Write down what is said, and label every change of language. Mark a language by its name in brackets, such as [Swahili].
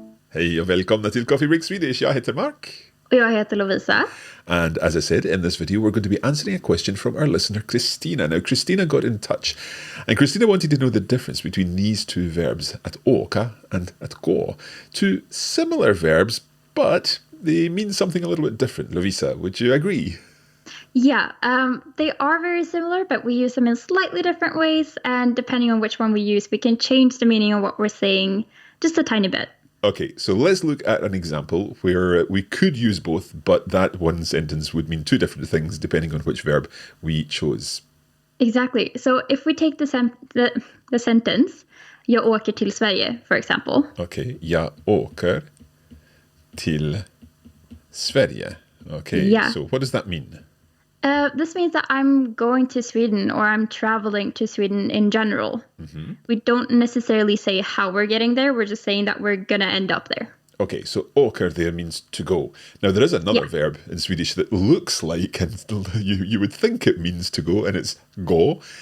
[Swedish] Hej och välkomna till Coffee Break Swedish. Jag heter Mark. Och jag heter Lovisa. [English] And as I said, in this video, we're going to be answering a question from our listener, Christina. Now, Christina got in touch, and Christina wanted to know the difference between these two verbs, att åka and att gå. Two similar verbs, but they mean something a little bit different. Lovisa, would you agree? Yeah, they are very similar, but we use them in slightly different ways, and depending on which one we use, we can change the meaning of what we're saying just a tiny bit. Okay, so let's look at an example where we could use both, but that one sentence would mean two different things depending on which verb we chose. Exactly. So if we take the sentence, [Swedish] jag åker till Sverige, [English] for example. Okay, [Swedish] jag åker till Sverige. [English] Okay, Yeah. So what does that mean? This means that I'm going to Sweden or I'm traveling to Sweden in general. Mm-hmm. We don't necessarily say how we're getting there. We're just saying that we're going to end up there. Okay, so åker there means to go. Now, there is another verb in Swedish that looks like, and you would think it means to go, and it's gå.